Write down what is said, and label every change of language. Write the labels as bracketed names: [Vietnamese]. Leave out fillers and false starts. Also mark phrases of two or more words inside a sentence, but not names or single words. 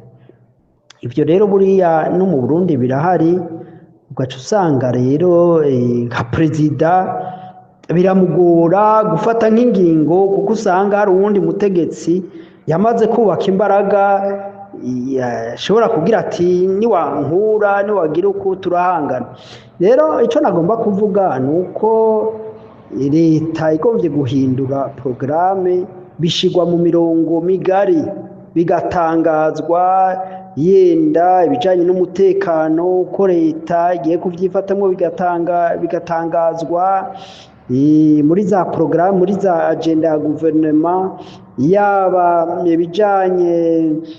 [Kinyarwanda] Ibyo rero buriya no mu Burundi birahari, ugaca usanga rero nka perezida biramugora gufata nk'ingingo, kuko usanga hari uwundi mutegetsi yamaze kubaka imbaraga ashobora kugira ati niwankura niwagira uko turahangana. Rero icyo nagomba kuvuga ni uko leta igombye guhindura porogaramu bishyirwa mu mirongo migari bigatangazwa yenda ibijyanye n'umutekano ko leta igiye kubyifatamo bigatangazwa muri za porogaramu muri za agenda ya guverinoma, yaba ibijyanye